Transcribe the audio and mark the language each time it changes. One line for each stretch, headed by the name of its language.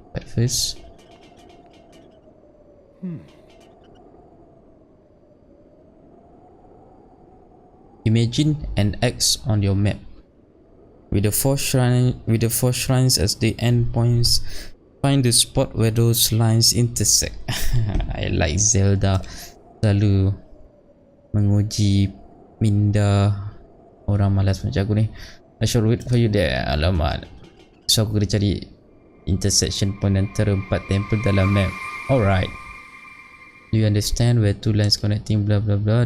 English: But first, imagine an X on your map with the four shrines as the endpoints. Find the spot where those lines intersect. I like Zelda.
Malay: Selalu menguji minda orang malas macam aku ni.
English: I shall wait for you there.
Malay: Alamak.
English: So
Malay: aku kena cari intersection point antara 4 temple dalam map.
English: Alright. Do you understand where 2 lines connecting blah blah blah?